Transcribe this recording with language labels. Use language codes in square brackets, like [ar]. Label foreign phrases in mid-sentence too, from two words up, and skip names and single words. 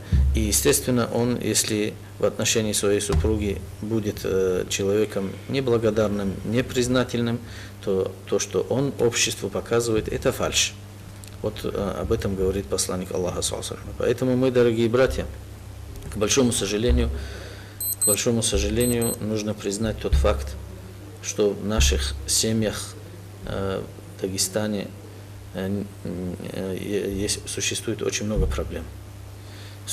[ru] И, естественно, он, если в отношении своей супруги будет человеком неблагодарным, непризнательным, то что он обществу показывает, это фальшь. Вот об этом говорит посланник Аллаха, [ar] صلى الله عليه وسلم. [ru] Поэтому мы, дорогие братья, к большому сожалению, нужно признать тот факт, что в наших семьях в Дагестане существует очень много проблем.